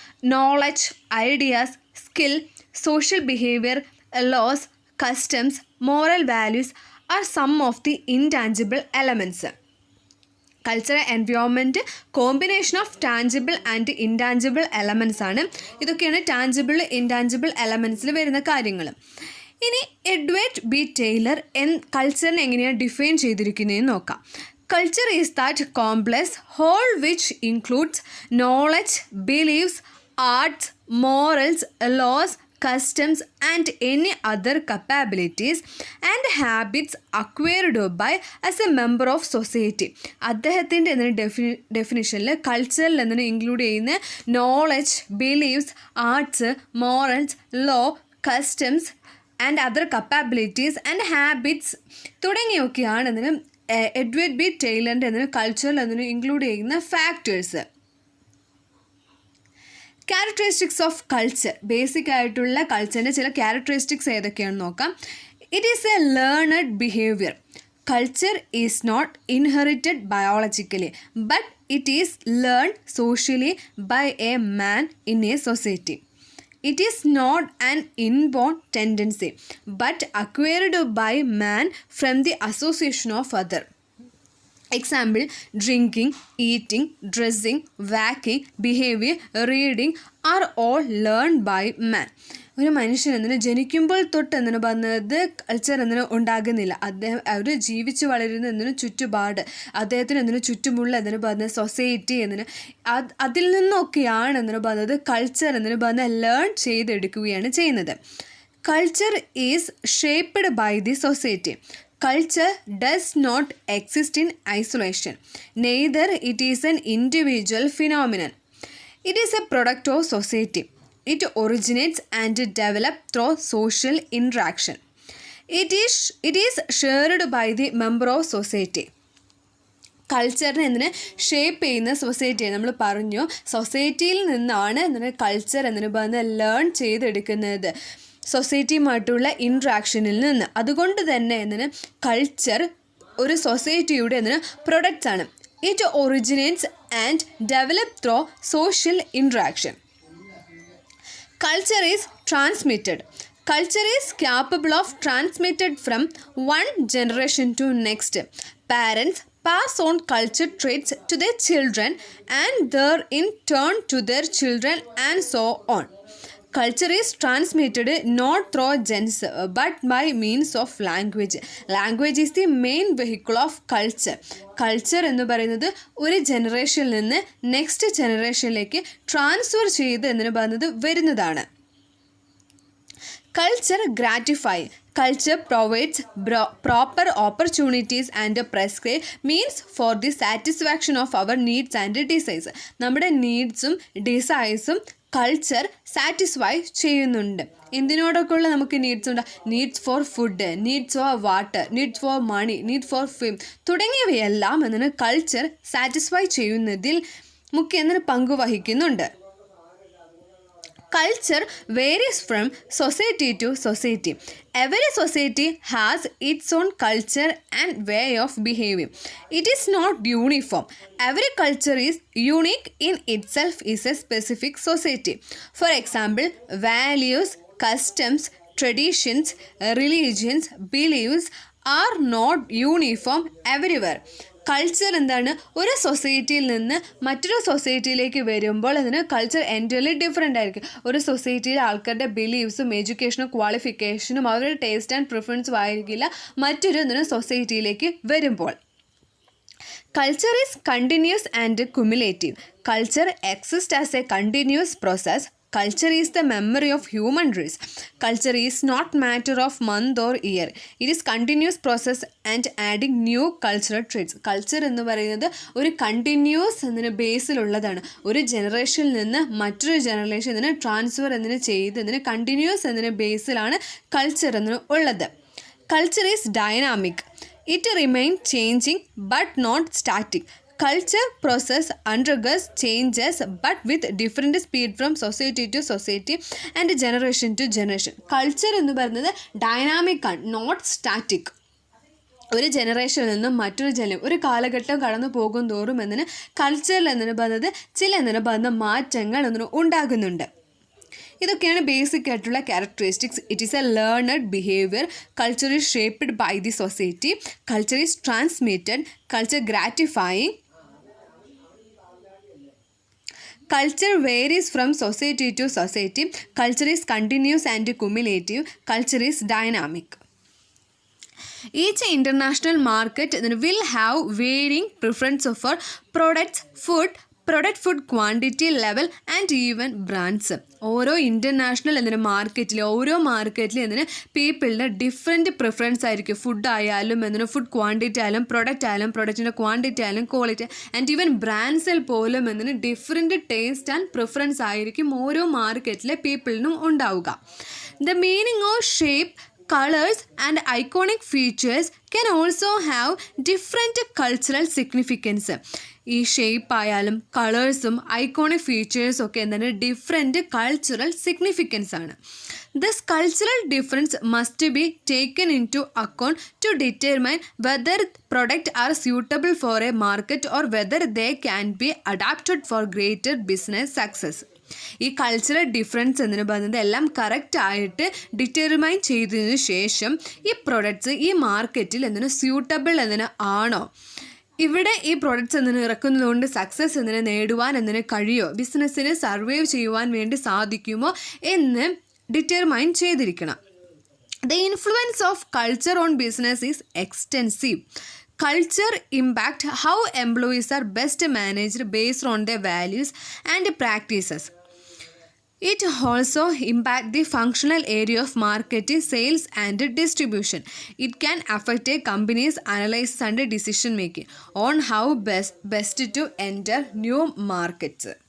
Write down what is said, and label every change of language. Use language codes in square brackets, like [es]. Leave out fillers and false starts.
[en] Knowledge, ideas, skill, social behavior, laws, customs, moral values are some of the intangible elements. Cultural environment combination of tangible and intangible elements ആണ്. [ml] ഇതൊക്കെയാണ് tangible, intangible എലമെൻറ്റ്സിൽ വരുന്ന കാര്യങ്ങൾ. ഇനി Edward B Taylor കൾച്ചറിനെ എങ്ങനെയാണ് define ചെയ്തിരിക്കുന്നതെന്ന് നോക്കാം. [en] Culture is that complex whole which includes knowledge, beliefs, arts, morals, laws, customs and any other capabilities and habits acquired by as a member of society. [ml] അദ്ദേഹത്തിൻ്റെ ഡെഫിനിഷനിൽ കൾച്ചറിൽ എന്നതിന് include ചെയ്യുന്ന knowledge, beliefs, arts, morals, law, customs and other കപ്പാബിലിറ്റീസ് and habits തുടങ്ങിയൊക്കെയാണ് അതിന് Edward B ടൈലറിൻ്റെ അതിന് കൾച്ചറിൽ അതിന് include ചെയ്യുന്ന factors. [en] Characteristics of culture. [ml] Basic ആയിട്ടുള്ള കൾച്ചറിൻ്റെ ചില ക്യാരക്ടറിസ്റ്റിക്സ് ഏതൊക്കെയാണെന്ന് നോക്കാം. [en] It is a learned behaviour. Culture is not inherited biologically but it is learn socially by a man in a society. It is not an inborn tendency but acquired by man from the association of other. Example, drinking, eating, dressing, walking, behavior, reading are all learned by man. [ml] ഒരു മനുഷ്യൻ എന്നതിന് ജനിക്കുമ്പോൾ തൊട്ട് എന്നതിന് പറഞ്ഞത് culture എന്നതിന് ഉണ്ടാകുന്നില്ല. അവർ ജീവിച്ച് വളരുന്നതിന് ചുറ്റുപാട്, അദ്ദേഹത്തിന് എന്നതിന് ചുറ്റുമുള്ള എന്നതിന് പറഞ്ഞ സൊസൈറ്റി എന്നതിന് അതിൽ നിന്നൊക്കെയാണ് എന്നതിന് പറഞ്ഞത് കൾച്ചർ എന്നതിന് പറഞ്ഞ ലേൺ ചെയ്തെടുക്കുകയാണ് ചെയ്യുന്നത്. [en] Culture is shaped by the society. Culture does not exist in isolation. Neither it is an individual phenomenon. It is a product of society. It originates and develops through social interaction. It is shared by the member of society. [ml] കൾച്ചറിനെ എന്തിന് shape ചെയ്യുന്ന സൊസൈറ്റിയെ നമ്മൾ പറഞ്ഞു. സൊസൈറ്റിയിൽ നിന്നാണ് എന്തിന് culture എന്നതിന് പറഞ്ഞ് learn ചെയ്തെടുക്കുന്നത്, സൊസൈറ്റിയുമായിട്ടുള്ള ഇൻട്രാക്ഷനിൽ നിന്ന്. അതുകൊണ്ട് തന്നെ എന്നതിന് കൾച്ചർ ഒരു സൊസൈറ്റിയുടെ എന്നതിന് പ്രൊഡക്റ്റ്സ് ആണ്. [en] It originates and develop through social interaction. Culture is transmitted. Culture is capable of transmitted from one generation to next. Parents pass on culture traits to their children and their in turn to their children and so on. Culture is transmitted not through gens but by means of language. Language is the main vehicle of culture. [ml] Culture എന്ന് പറയുന്നത് ഒരു ജനറേഷനിൽ നിന്ന് next ജനറേഷനിലേക്ക് transfer ചെയ്ത് എന്ന് പറയുന്നത് വരുന്നതാണ്. [en] Culture gratify. Culture provides proper opportunities and prescribe means for the satisfaction of our needs and desires. [ml] നമ്മുടെ നീഡ്സും ഡിസൈർസും കൾച്ചർ സാറ്റിസ്ഫൈ ചെയ്യുന്നുണ്ട്. എന്തിനോടൊക്കെയുള്ള നമുക്ക് നീഡ്സ് ഉണ്ട്? [en] needs for food, needs for water, needs for money, need for fame [ml] തുടങ്ങിയവയെല്ലാം എന്നതിന് culture satisfy ചെയ്യുന്നതിൽ മുഖ്യ പങ്ക് വഹിക്കുന്നുണ്ട്. [en] Culture varies from society to society. Every society has its own culture and way of behaving. It is not uniform. Every culture is unique in itself is a specific society. For example, values, customs, traditions, religions, beliefs are not uniform everywhere. [ml] Culture എന്താണ്? ഒരു സൊസൈറ്റിയിൽ നിന്ന് മറ്റൊരു സൊസൈറ്റിയിലേക്ക് വരുമ്പോൾ അതിന് culture entirely different ആയിരിക്കും. ഒരു സൊസൈറ്റിയിലെ ആൾക്കാരുടെ ബിലീവ്സും എഡ്യൂക്കേഷനും ക്വാളിഫിക്കേഷനും അവരുടെ ടേസ്റ്റ് ആൻഡ് പ്രിഫറൻസും ആയിരിക്കില്ല മറ്റൊരു സൊസൈറ്റിയിലേക്ക് വരുമ്പോൾ. [en] Culture is continuous and cumulative. Culture exists as a continuous process. Culture is the memory of human race. Culture is not matter of month or year. It is continuous process and adding new cultural traits. [ml] Culture എന്ന് പറയുന്നത് ഒരു continuous എന്നതിന് ബേസിലുള്ളതാണ്. ഒരു ജനറേഷനിൽ നിന്ന് മറ്റൊരു ജനറേഷന് transfer എന്നതിന് ചെയ്തതിന് കണ്ടിന്യൂസ് എന്നതിന് ബേസിലാണ് കൾച്ചർ എന്ന് ഉള്ളത്. [en] Culture is dynamic. It remains changing but not static. Culture process undergoes changes but with different speed from society to society and generation to generation. [ml] Culture എന്ന് പറയുന്നത് ഡൈനാമിക് ആണ്, [en] Not static. [ml] ഒരു ജനറേഷനിൽ നിന്നും മറ്റൊരു ഒരു കാലഘട്ടം കടന്നു പോകും തോറും എന്നതിന് കൾച്ചറിൽ എന്നതിന് പറയുന്നത് ചില എന്നതിന് പറയുന്ന മാറ്റങ്ങൾ എന്നതിന് ഉണ്ടാകുന്നുണ്ട്. ഇതൊക്കെയാണ് ബേസിക് ആയിട്ടുള്ള characteristics. [en] It is a learned behaviour. Culture is shaped by the society. Culture is transmitted. Culture gratifying. Culture varies from society to society. Culture is continuous and cumulative. Culture is dynamic. Each international market will have varying preference for products, food quantity level and even brands. [ml] ഓരോ international ഓരോ മാർക്കറ്റിൽ പീപ്പിളിൻ്റെ different preference ആയിരിക്കും. Food ആയാലും food quantity ആയാലും പ്രൊഡക്റ്റിൻ്റെ quantity ആയാലും quality and even ബ്രാൻഡ്സിൽ പോലും different taste and preference ആയിരിക്കും ഓരോ മാർക്കറ്റിലെ പീപ്പിളിനും ഉണ്ടാവുക. [en] The meaning of shape, colors and iconic features can also have different cultural significance. [ml] ഈ ഷേപ്പ് ആയാലും കളേഴ്സും ഐക്കോണിക് ഫീച്ചേഴ്സും ഒക്കെ ഡിഫറെൻറ്റ് കൾച്ചറൽ സിഗ്നിഫിക്കൻസ് ആണ്. [en] This cultural difference must be taken into account to determine whether product are suitable for a market or whether they can be adapted for greater business success. [ml] ഈ cultural difference എന്ന് പറയുന്നത് എല്ലാം കറക്റ്റായിട്ട് determine ചെയ്തതിനു ശേഷം ഈ products ഈ മാർക്കറ്റിൽ സ്യൂട്ടബിൾ ആണോ, ഇവിടെ ഈ പ്രൊഡക്ട്സ് ഇറക്കുന്നതുകൊണ്ട് സക്സസ് നേടുവാൻ കഴിയുമോ, ബിസിനസ്സിന് സർവൈവ് ചെയ്യുവാൻ വേണ്ടി സാധിക്കുമോ എന്ന് ഡിറ്റർമൈൻ ചെയ്തിരിക്കണം. [en] The influence of culture on business is extensive. Culture impact how employees are best managed based on their values and practices. It also impact the functional area of marketing, sales and distribution. It can affect a company's analysis and decision making on how best to enter new markets.